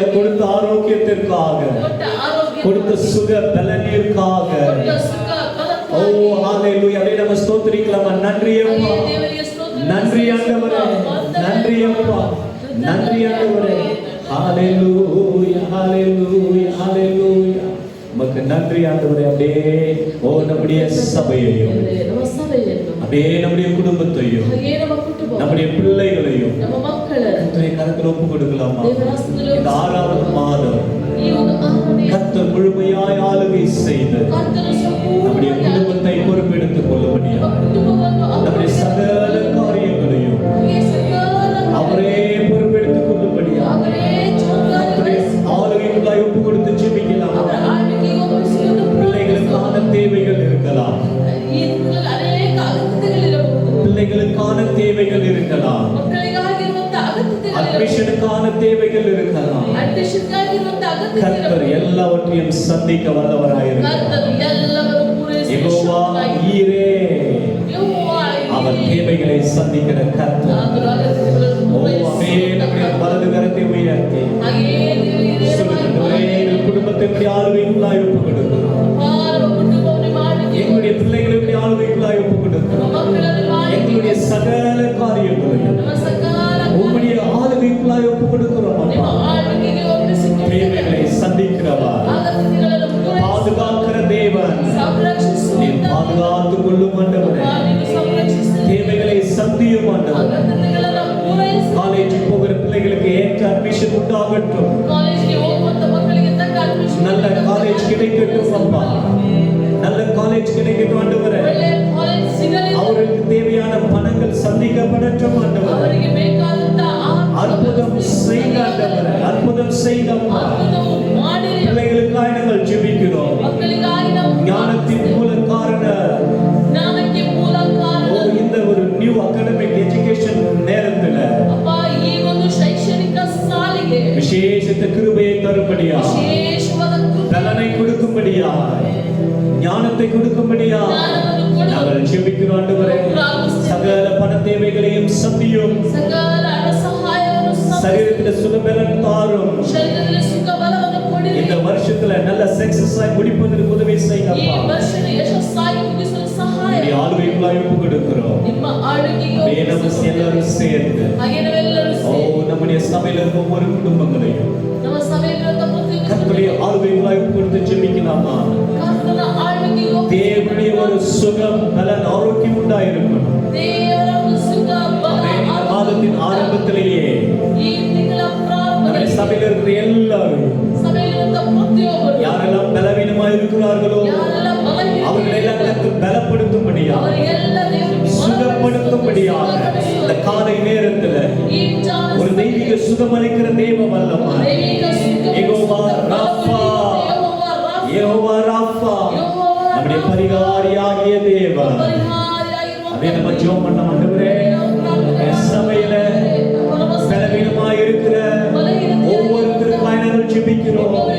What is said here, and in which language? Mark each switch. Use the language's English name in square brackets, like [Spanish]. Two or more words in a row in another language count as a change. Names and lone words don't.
[Tamil] கொடுத்த ஆரோக்கியத்திற்காக கொடுத்த சுக பலனிற்காக ஓ ஹalleluya. அப்படியே நம்ம ஸ்தோத்திரிக்கலாமா. நன்றி அப்பா நன்றி ஆண்டவரே. நன்றி அப்பா நன்றி ஆண்டவரே. ஹalleluya ஹalleluya ஹalleluya. நன்றி ஆண்டவரே. அப்படியே ஓ நம்முடைய சபையையும் [Kannada] ನಮ್ಮ ಸಭೆಯನ್ನು [Tamil] அப்படியே நம்முடைய குடும்பத்தையும் [Kannada] ಹಾಗೆ ನಮ್ಮ ಕುಟುಂಬ [Tamil] நம்முடைய பிள்ளைகளையும் [Kannada] ನಮ್ಮ ಮಕ್ಕಳನ್ನು [Tamil] கர்த்தருடைய கரத்தில் ஒப்பு கொடுக்கலாமா? [Kannada] ದೇವರ ಹಸ್ತದಲ್ಲಿ [Tamil] இந்த 6வது மாதம் [Kannada] ಈ ಒಂದು ಆರಾಧನೆ [Tamil] கர்த்தர் முழுமையாய் ஆளுகை செய்து [Kannada] ಕರ್ತನು [Tamil] நம்முடைய [Kannada] ಸಂಪೂರ್ಣವಾಗಿ [Tamil] குடும்பத்தை பொறுப்பெடுத்துக் கொள்ளும்படியா [Kannada] ನಮ್ಮ ಕುಟುಂಬವನ್ನು [Tamil] நம்முடைய சகல காரியங்களையும் [Kannada] ಅವರಿಗೆ ಸಕಲ [Tamil] அவரே பொறுப்பெடுத்துக் கொள்ளும்படியா [Kannada] ಅವರೇ [Tamil] கர்த்தருடைய ஆளுகைக்குள்ளாய் ஒப்பு கொடுத்து ஜெபிக்கலாம். [Kannada] ಅವರ ಆಳ್ವಿಕೆಗೆ ಒಪ್ಪಿಸಿಕೊಂಡು [Tamil] பிள்ளைகளுக்கான தேவைகள் இருக்கலாம், [Kannada] ಈ ಅನೇಕ ಅಗತ್ಯತೆಗಳಿರಬಹುದು. [Tamil] பிள்ளைகளுக்கான தேவைகள் இருக்கலாம், [Kannada] ಮಕ್ಕಳಿಗಾಗಿರುವಂತಹ ಅಗತ್ಯತೆಗಳಿರಬಹುದು. [Tamil] அட்மிஷனுக்கான தேவைகள் இருக்கலாம். [Kannada] ಅಡ್ಮಿಷನ್ಗಾಗಿರುವಂತಹ [Tamil] கர்த்தர் [Kannada] ಅಗತ್ಯತೆಗಳಿರಬಹುದು. [Tamil] எல்லாவற்றையும் சந்திக்க வல்லவராயிருக்கிறார். [Kannada] ಕರ್ತನು ಎಲ್ಲವನ್ನು [Tamil] யெகோவா [Kannada] ಪೂರೈಸುವ [Tamil] ஈரே, [Kannada] ಯೆಹೋವಾ [Tamil] அவர் தேவைகளை சந்திக்கிற கர்த்தர். [Kannada] ಆತನು ಅಗತ್ಯತೆಗಳನ್ನು [Tamil] ஓ [Kannada] ಪೂರೈಸುವ [Tamil] அமே நம்முடைய வலது கரத்தை உயர்த்தி [Kannada] ಹಾಗೆಯೇ ದೇವರೇ [Tamil] சொல்லுகிறவரே, எங்கள் குடும்பத்தை இப்படி ஆளுகைக்குள்ளாய் ஒப்பு கொடுக்கிறோம். [Kannada] ನಮ್ಮ ಕುಟುಂಬವನ್ನು ಮಾಡಿ [Tamil] எங்களுடைய பிள்ளைகளை இப்படி ஆளுகைக்குள்ளாய் ஒப்பு கொடுக்கிறோம். [Kannada] ನಮ್ಮ ಮಕ್ಕಳನ್ನು ಮಾಡಿ [Tamil] எங்களுடைய சகல காரியங்களையும் [Kannada] ನಮ್ಮ ಸಕಾಲ [Tamil] உம்முடைய ஆளுகைக்குள்ளாய் ஒப்பு கொடுக்கிறோம். [Kannada] ನಿಮ್ಮ [Tamil] அப்பா, [Kannada] ಆಳ್ವಿಕೆಗೆ ಒಪ್ಪಿಸಿಕೊಂಡು [Tamil] தேவைகளை சந்திக்கிறவா, [Kannada] ಅಗತ್ಯತೆಗಳನ್ನು ಪೂರೈಸುವ [Tamil] பாதுகாக்கிற தேவன், [Kannada] ಸಂರಕ್ಷಿಸುವ [Tamil] நீ பாதுகாத்துக் கொள்ளும் ஆண்டவரே. [Kannada] ನೀನು ಸಂರಕ್ಷಿಸಿ [Tamil] தேவைகளை சந்தியும் ஆண்டவரே. [Kannada] ಅಗತ್ಯತೆಗಳನ್ನು ಪೂರೈಸಿ [Tamil] காலேஜுக்கு போகிற பிள்ளைகளுக்கு ஏற்ற அட்மிஷன் உண்டாகட்டும். [Kannada] ಕಾಲೇಜಿಗೆ ಹೋಗುವಂತ ಮಕ್ಕಳಿಗೆ ತಕ್ಕ ಅಡ್ಮಿಷನ್ [Tamil] நல்ல காலேஜ் கிடைக்கட்டும் அப்பா, நல்ல காலேஜ் கிடைக்கட்டும் ஆண்டவரே. [Kannada] ಒಳ್ಳೆಯ ಕಾಲೇಜ್ ಸಿಗಲಿ [Tamil] அவருக்கு தேவையான பணங்கள் சந்திக்கப்படட்டும் ஆண்டவரே. [Kannada] ಅವರಿಗೆ ಬೇಕಾದಂತ [Tamil] அற்புதம் செய்த ஆண்டவரே, அற்புதம் செய்தப்பா. [Kannada] ಅದ್ಭುತವು ಮಾಡಿ [Tamil] பிள்ளைகளுக்காக நாங்கள் ஜெபிக்கிறோம். [Kannada] ಮಕ್ಕಳಿಗಾಗಿ ನಾವು [Tamil] ஞானத்தின் மூல காரண [Kannada] ಜ್ಞಾನಕ್ಕೆ ಮೂಲ ಕಾರಣ [Tamil] இந்த ஒரு [English] new academic education [Tamil] நேரத்துல [Kannada] ಅಪ್ಪ ಈ ಒಂದು ಶೈಕ್ಷಣಿಕ ಸಾಲಿಗೆ [Tamil] விசேஷித்த கிருபையை தரும்படியா, [Kannada] ವಿಶೇಷವಾದ ಕೃಪೆ [Tamil] பலனை கொடுக்கும்படியா, ஞானத்தை கொடுக்கும்படியா [Kannada] ಜ್ಞಾನವನ್ನು ಕೊಡು [Tamil] நாங்கள் ஜெபிக்கிறோம் ஆண்டவரே. சகல பண தேவைகளையும் சந்தியும், [Kannada] ಸಕಲ ಹಣ ಸಹಾಯವನ್ನು [Tamil] சரீரத்துல சுகபலன் தாரும். [Kannada] ಶರೀರದಲ್ಲಿ ಸುಖ ಬಲವನ್ನು ಕೊಡಿರಿ [Tamil] இந்த வருஷத்துல நல்ல சக்சஸ் ஆகி முடிப்பதற்கு உதவி [Kannada] ಈ [Tamil] செய்யுங்கப்பா. [Kannada] ವರ್ಷದ ಯಶಸ್ಸಾಗಿ ಮುಗಿಸಲು ಸಹಾಯ [Tamil] இப்படி ஆளுகைக்குள்ளாய் ஒப்பு கொடுக்கிறோம். [Kannada] ನಿಮ್ಮ ಆಳ್ವಿಕೆಗೆ [Tamil] அப்படியே நம்ம எல்லாரும் சேர்ந்து [Kannada] ಹಾಗೆ ನಾವೆಲ್ಲರೂ [Tamil] ஓ நம்முடைய சபையில இருக்க ஒவ்வொரு குடும்பங்களையும் [Kannada] ನಮ್ಮ ಸಭೆಯಲ್ಲಿರುವಂತ ಪ್ರತಿಯೊಂದು [Tamil] கர்த்தருடைய ஆளுகைக்குள்ளாய் ஒப்பு கொடுத்து ஜெபிக்கலாமா? [Kannada] ಕರ್ತನ ಆಳ್ವಿಕೆಗೆ [Tamil] தேவனுடைய ஒரு சுகம் பலன் ஆரோக்கியம் உண்டாயிருக்கணும். [Kannada] ದೇವರ ಒಂದು ಸುಖ ಬಲ [Tamil] இந்த மாதத்தின் ஆரம்பத்திலேயே [Kannada] ಈ ತಿಂಗಳ [Tamil] நம்முடைய [Kannada] ಪ್ರಾರಂಭದಲ್ಲಿ [Tamil] சபையில இருக்கிற எல்லாரும் [Kannada] ಸಭೆಯಲ್ಲಿರುವಂತ ಪ್ರತಿಯೊಬ್ಬರು [Tamil] யாரெல்லாம் பலவீனமாய் இருக்கிறார்களோ [Kannada] ಯಾರೆಲ್ಲ [Tamil] அவர்களெல்லாம் கர்த்தர் பலப்படுத்தும்படியா, [Kannada] ಅವರಿಗೆಲ್ಲ ದೇವರು [Tamil] சுகப்படுத்தும்படியாக இந்த காலை நேரத்துல [Kannada] ಈ ಜಾಣ [Tamil] ஒரு தெய்வீக சுகமளிக்கிற தேவ வல்லமா [Kannada] ದೈವಿಕ ಸುಖ [Tamil] யெகோவா ராஃபா, [Kannada] ಯೆಹೋವಾ ರಾಫಾ, [Tamil] யெகோவா ராஃபா, [Kannada] ಯೆಹೋವಾ [Tamil] நம்முடைய பரிகாரியாகிய தேவன். [Kannada] ಪರಿಹಾರಿಯಾಗಿರುವಂತ [Tamil] அப்படியே நம்ம ஜெபம் பண்ண ஆண்டவரே, என் சபையில பலவீனமாய் இருக்கிற ஒவ்வொருத்தருக்காய் நாங்கள் ஜெபிக்கிறோம்.